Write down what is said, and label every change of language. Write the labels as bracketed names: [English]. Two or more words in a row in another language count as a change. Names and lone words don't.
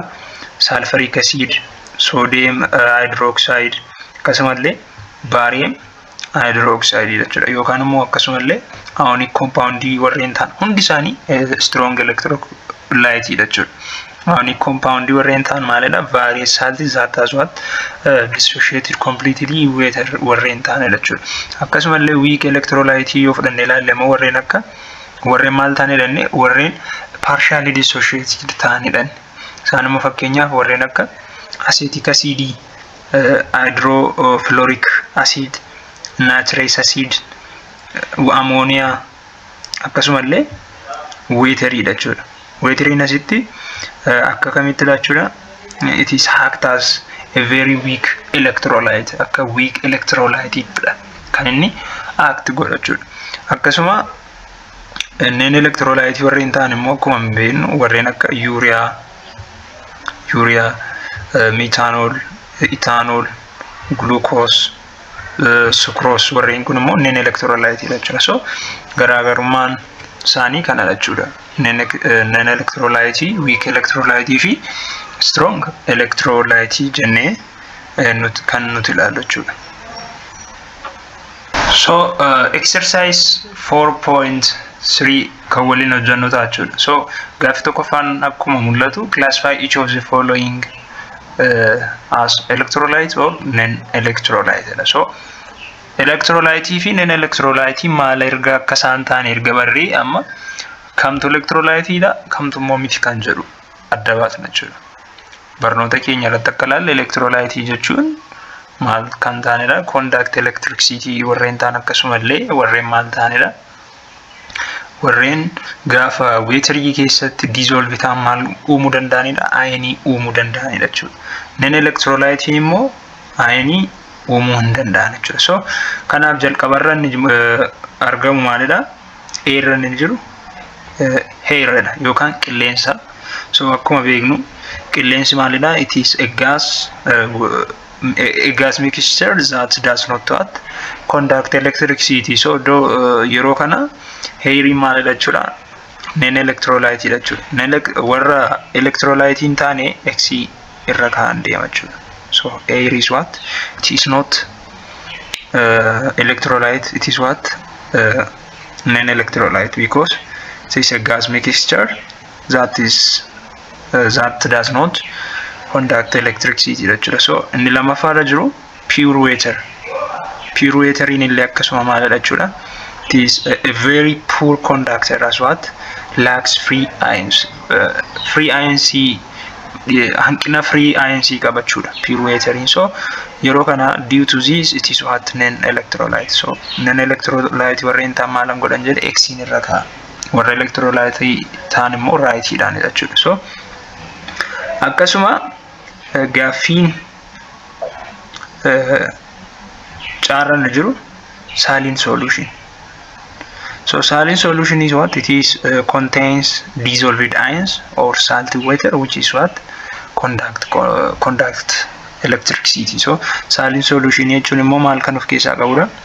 [English] Sulfuric acid, sodium hydroxide, akkasumallee barium hydroxide jechuudha. [Oromo] Yookaan immoo akkasumallee [English] ionic compound [Oromo] warreen ta'an hundi isaanii [English] strong electrolyte [Oromo] jechuudha. [English] Ionic compound [Oromo] warreen ta'an maalidha? [English] Various salts that as what dissociated completely [Oromo] warreen ta'an jechuudha. Akkasumallee [English] weak electrolyte [Oromo] yoo fudhannee ilaalle immoo warreen akka warreen maal ta'anidha? Warreen [English] partially dissociated [Oromo] ta'anidha. Isaan immoo fakkeenyaaf warreen akka [English] acetic acid, hydrofluoric acid, nitrous acid, ammonia, [Oromo] akkasumallee watery jechuudha. Watery asitti akka kamitti jechuudha? [English] It is act as a very weak electrolyte, akka weak electrolyte [Oromo] kan inni [English] act [Oromo] godha jechuudha. Akkasuma inneen electrolyte warreen ta'an immoo akkuma beeknu warreen akka urea, methanol, ethanol, glucose, sucrose warreen kun immoo inneen electrolyte jechuudha. So garaagarummaan isaanii kana jechuudha. Inneen electrolyte, [English] weak electrolyte [Oromo] fi [English] strong electrolyte [Oromo] jennee kan nuti ilaallu jechuudha. So exercise 4.3 kan waliin hojjennu ta'a jechuudha. [English] So [Oromo] gaaffii tokkoffaan akkuma mul'atu [English] classify each of the following as electrolyte or non-electrolyte. [Oromo] So electrolyte fi non-electrolyte maal erga akka isaan ta'an erga barree amma kamtu electrolyte dha kamtu immoo miti kan jedhu adda baasna jechuudha. Barnoota keenya irratti akka ilaalle electrolyte jechuun maal kan ta'anidha? [English] Conduct electricity [Oromo] warreen ta'an akkasumallee warreen maal ta'anidha? Warreen gaafa watery keessatti dissolve ta'an maal uumuu danda'anidha? Ion uumuu danda'anidha jechuudha. Non-electrolyte immoo ion uumuu hin danda'an jechuudha. So kanaaf jalqabarra argamu maalidha? Air inni jiru air yookaan qilleensa. So akkuma beeknu qilleensi maalidha? [English] It is a gas mixture that does not conduct electricity. [Oromo] So yeroo kana air maalidha jechuudha? Non-electrolyte jechuudha. Warra electrolyte hin taane X irra kaan deema jechuudha. [English] So air is what? It is not electrolyte. It is what? Non-electrolyte because it is a gas mixture that does not conduct electricity jechuudha. [Oromo] So inni lamaffaarra jiru [English] pure water. Pure water [Oromo] inni akkasuma maalidha jechuudha? [English] It is a very poor conductor as what? Lacks free ions. Free ions hanqina free ions qabachuudha pure water. So [Oromo] yeroo kana [English] due to this it is what? Non-electrolyte. [Oromo] So non-electrolyte warreen ta'an maalan godhan jedhe X irra kaa'a. Warra electrolyte ta'an immoo right dhaan jechuudha. So akkasuma gaaffiin caarran jiru [English] saline solution. So saline solution is what? It is contains dissolved ions or salty water which is what? Conduct electricity. [Oromo] So [English] saline solution [Oromo] jechuun immoo maal kan of keessaa qabudha?